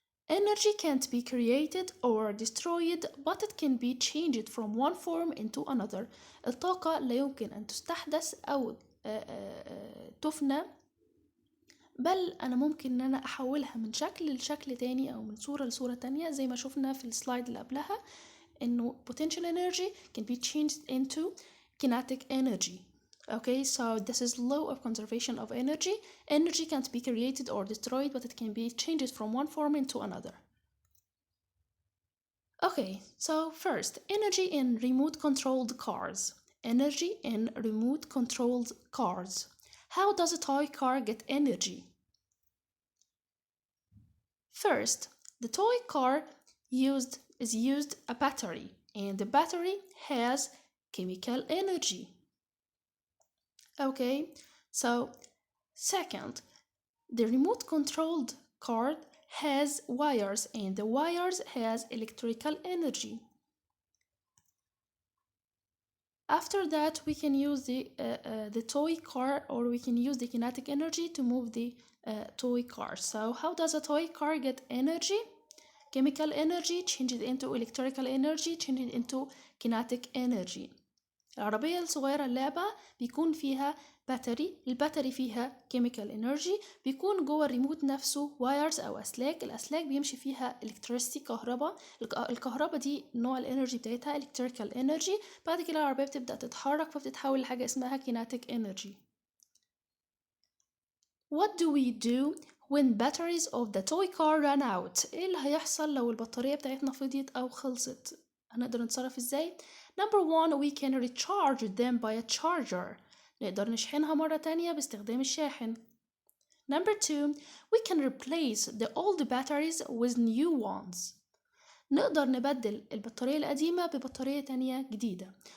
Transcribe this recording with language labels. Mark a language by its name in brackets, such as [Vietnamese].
[English] Energy can't be created or destroyed, but it can be changed from one form into another. [Arabic] الطاقة لا يمكن أن تستحدث أو تفنى، بل أنا ممكن إن أنا أحولها من شكل لشكل تاني أو من صورة لصورة تانية، زي ما شفنا في السلايد اللي قبلها إنه [English] potential energy can be changed into kinetic energy. Okay, so this is law of conservation of energy. Energy can't be created or destroyed, but it can be changed from one form into another. Okay, so first, energy in remote controlled cars. Energy in remote controlled cars. How does a toy car get energy? First, the toy car is used a battery, and the battery has chemical energy. Okay, so second, the remote controlled car has wires, and the wires has electrical energy. After that, we can use the toy car, or we can use the kinetic energy to move the toy car. So how does a toy car get energy? Chemical energy changed into electrical energy changed into kinetic energy. [Arabic] العربية الصغيرة اللعبة بيكون فيها باتري، الباتري فيها chemical energy، بيكون جوه الريموت نفسه وايرز أو أسلاك، الأسلاك بيمشي فيها electricity كهرباء، الكهرباء دي نوع الانرجي بتاعتها electrical energy. بعد كده العربية بتبدأ تتحرك فبتتحول لحاجة اسمها kinetic energy. [English] What do we do when batteries of the toy car run out؟ [Arabic] ايه اللي هيحصل لو البطارية بتاعتنا فضيت أو خلصت؟ هنقدر نتصرف ازاي؟ [English] Number one, we can recharge them by a charger. [Arabic] نقدر نشحنها مرة تانية باستخدام الشاحن. [English] Number two, we can replace the old batteries with new ones. [Arabic] نقدر نبدل البطارية القديمة ببطارية تانية جديدة.